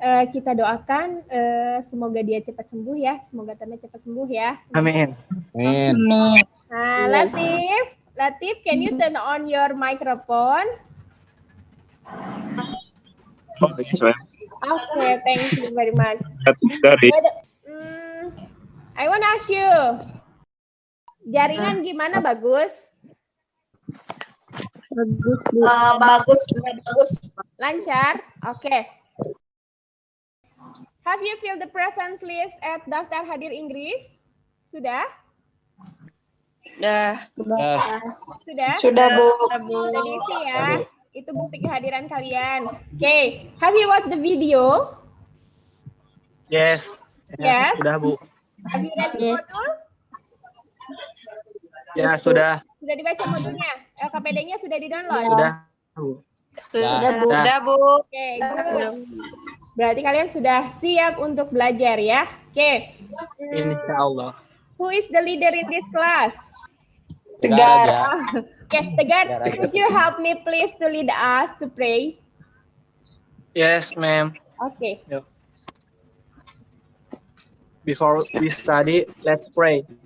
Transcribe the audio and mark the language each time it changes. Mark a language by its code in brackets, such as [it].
[id] Kita doakan semoga dia cepat sembuh ya. Semoga Tono cepat sembuh ya. Amin. Amin. [en] Nah, Latif, can you turn on your microphone? Okay, thank you very much. I want to ask you, [id] jaringan gimana? Bagus? Bagus. Lancar? Okay. [en] Have you filled the presence list at [id] daftar hadir Inggris? Sudah? Sudah, Bu. Sudah diisi ya. Itu bukti kehadiran kalian. Okay. [en] Have you watched the video? Yes. Yes. [id] Sudah, Bu. [en] Have you read the module? [id] Ya, sudah. Sudah dibaca modulnya? LKPD-nya sudah di-download? Sudah, Bu. Sudah, Bu. Oke, berarti kalian sudah siap untuk belajar ya? Oke. Insya Allah. [en] Who is the leader in this class? Tegar. Okay, Tegar, could you help me please to lead us to pray? Yes, ma'am. Okay. Before we study, let's pray.